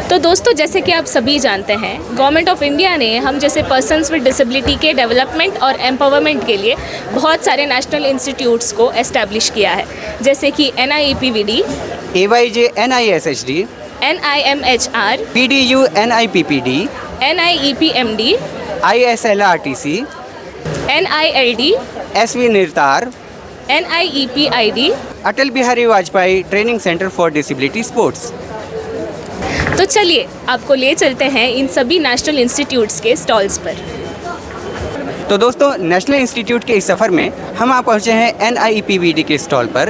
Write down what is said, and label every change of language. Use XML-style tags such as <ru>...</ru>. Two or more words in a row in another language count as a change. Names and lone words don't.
<hi>तो दोस्तों, जैसे कि आप सभी जानते हैं, गवर्नमेंट ऑफ इंडिया ने हम जैसे</hi> <en>persons with disability</en> <hi>के डेवलपमेंट और एम्पावरमेंट के लिए बहुत सारे</hi> <en>national institutes</en> <hi>को एस्टैब्लिश किया है, जैसे कि NIEPVD, AYJ NISHD, NIMHR, PDU NIPPD, NIEPMD, ISLRTC, NILD, SV निर्तार, NIEPID। अटल बिहारी वाजपेयी ट्रेनिंग सेंटर फॉर डिसेबिलिटी स्पोर्ट्स। तो चलिए आपको ले चलते हैं इन सभी</hi> <en>national institutes</en> <hi>के स्टॉल्स पर। तो दोस्तों,</hi> <en>national institute</en> <hi>के इस सफ़र में हम आप पहुँचे हैं NIEPVD के स्टॉल पर।</hi>